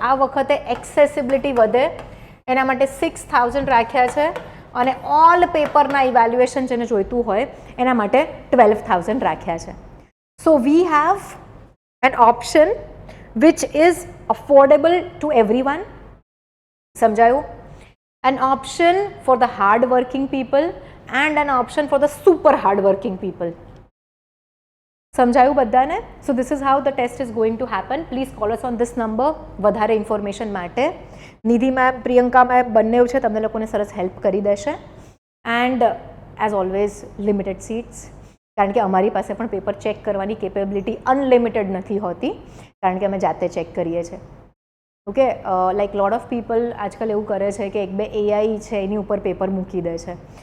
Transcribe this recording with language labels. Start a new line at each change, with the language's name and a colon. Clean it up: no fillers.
Gujarati: આ વખતે એક્સેસિબિલિટી વધે એના માટે 6000 રાખ્યા છે, અને ઓલ પેપરના ઇવેલ્યુએશન જેને જોઈતું હોય એના માટે 12000 રાખ્યા છે.
English: So we have an option which is affordable to everyone.
Gujarati: સમજાયું?
English: An option for the hard working people and an option for the super hard working people.
Gujarati: સમજાયું બધાને?
English: So this is how the test is going to happen. Please call us on this number
Gujarati: વધારે information માટે. નિધિ ma'am, Priyanka ma'am બંને છે, તમને લોકોને સરસ help કરી દેશે.
English: and as always limited seats,
Gujarati: કારણ કે અમારી પાસે પણ પેપર ચેક કરવાની કેપેબિલિટી અનલિમિટેડ નથી હોતી, કારણ કે અમે જાતે ચેક કરીએ છીએ. Okay,
English: like lot of people
Gujarati: આજકાલ એવું કરે છે કે 1-2 AI છે એની ઉપર પેપર મૂકી દે છે.